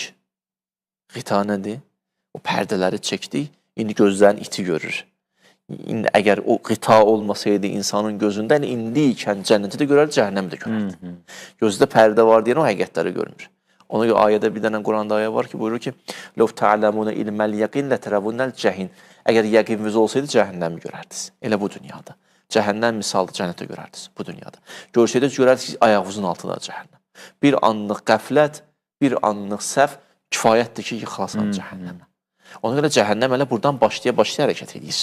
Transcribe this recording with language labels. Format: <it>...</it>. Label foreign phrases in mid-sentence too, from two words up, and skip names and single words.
<az>Ğita nədir? O pərdələri çəkdik, indi gözlərin iti görür. İndi, əgər o ğita olmasaydı insanın gözündə, indi ikən cənnəti də görər, cəhənnəmi də görərdi. Gözdə pərdə var deyən o həqiqətləri görmür. Ona görə ayədə bir dənə Quranda ayə var ki, buyurur ki,</az> <ar>لَوْ تَعْلَمُونَ إِلْمَ الْيَقِنْ لَتَرَوُنَّ الْجَحِينَ.</ar> <az>Əgər yəqininiz olsaydı, cəhənnəmi görərdiniz. Elə bu dünyada. Cəhənnəm misalda cənnətə görərdiniz bu dünyada. Görsəydiniz, görərdiniz ki, ayağınızın altında cəhənnəm. Bir anlıq qəflət, bir anlıq səhv kifayətdir ki, yıxılasan cəhənnəmə. Ona görə cəhənnəm elə buradan başlaya hərəkət edir.</az>